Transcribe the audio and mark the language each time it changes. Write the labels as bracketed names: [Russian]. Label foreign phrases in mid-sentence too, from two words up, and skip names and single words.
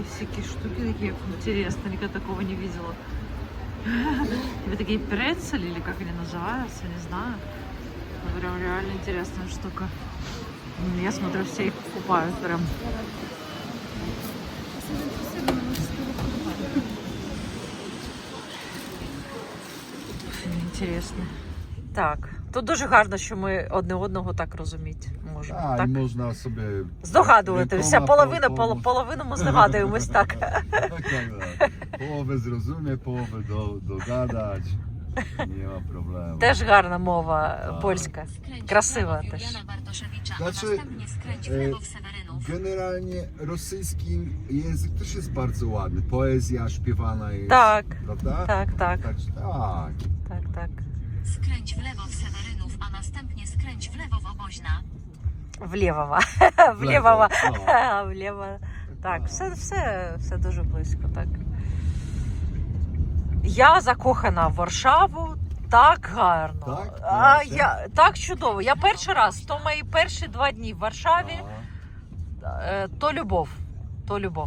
[Russian] Всякие штуки такие интересные. Никогда такого не видела. Тебе такие прецели, или как они называются, не знаю. Но прям реально интересная штука. Я смотрю, все их покупают прям. Интересно. [Ukrainian] Так, тут дуже гарно, що ми одне одного так розуміти можемо. А, так? можна собі Здогадуватися. Половину ми здогадуємось так. [Polish] Połowę zrozumie, połowę dogadać. Nie ma problemu. [Ukrainian] Теж гарна мова польська. Красива теж. [Polish] Znaczy, generalnie rosyjski język też jest bardzo ładny. Poezja śpiewana jest, Tak, prawda? tak. Tak. [Ukrainian] Так. [Polish] Skręć w lewo w Sewerynów, a następnie skręć w lewo w Oboźna. [Russian] Влєвого. Влєво. [Ukrainian] Так, все дуже близько, так. Я закохана в Варшаву, так гарно. Так? Так чудово. Я перший раз, то мої перші 2 дні в Варшаві, то любов.